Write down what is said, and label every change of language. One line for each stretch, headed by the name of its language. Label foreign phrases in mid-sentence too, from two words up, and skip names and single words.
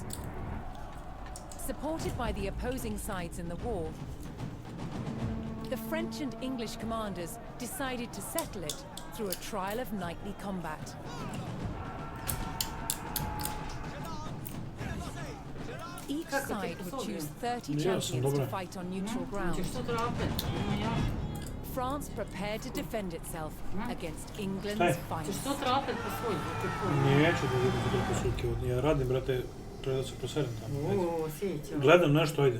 English: Supported by the opposing sides in the war, the French and English commanders decided to settle it through a trial of knightly combat. Each side would choose 30 champions to fight on neutral ground. France prepared to defend itself against England's finest.
Serbian: Neću da vidim toliko suke. Ja radim, brate, treba da se proserem tamo. Gledam nešto, ajde.